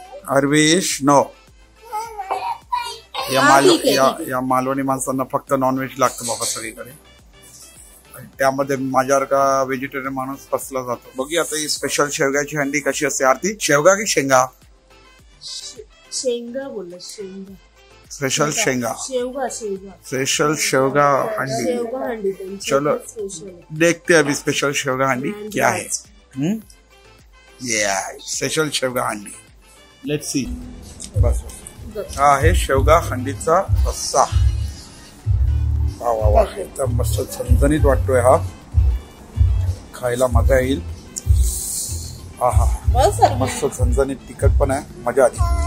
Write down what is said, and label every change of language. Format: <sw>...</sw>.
<mr>Arvish no, या मालवणी माणसांना फक्त नॉनव्हेज लागतं बाबा सगळीकडे, त्यामध्ये माझ्यासारखा व्हेजिटेरियन माणूस फसला जातो। बघूया आता ही स्पेशल शेवग्याची हंडी कशी असते। आरती, शेवगा की शेंगा? शेंगा बोल, शेंगा। स्पेशल शेंगा, स्पेशल शेवगा हंडी।</mr> <hi>चलो देखते अभी स्पेशल शेवगा हंडी क्या है।</hi> <en>Special शेवगा हंडी, let's see.</en> <mr>बस हा आहे शेवगा हंडीचा रस्सा। वा वा वा, एकदम मस्त झणझणीत वाटतोय हा, खायला मजा येईल। आहा, मस्त झणझणीत, तिखट पण आहे, मजा आली।</mr>